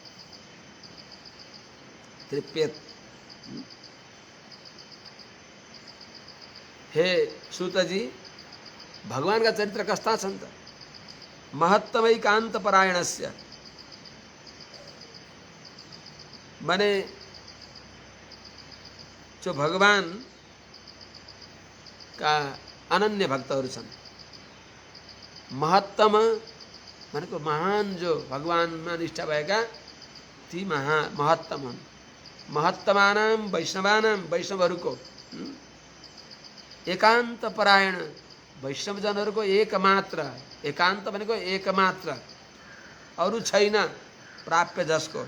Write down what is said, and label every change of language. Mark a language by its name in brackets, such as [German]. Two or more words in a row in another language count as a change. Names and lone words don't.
[Nepali] हे सूत जी, भगवान का चरित्र कस्ता छन् त? [Sanskrit] महत्तमैकान्त परायणस्य [Nepali] माने जो भगवान का अनन्य भक्तहरू छन्। महत्तम भनेको महान, जो भगवानमा निष्ठा भएका ती महत्तम हुन्। [Sanskrit] महत्तमानां वैष्णवानां, [Nepali] वैष्णवहरूको एकान्त परायण, वैष्णवजनहरूको एकमात्र, एकान्त भनेको एकमात्र, अरू छैन प्राप्य जसको।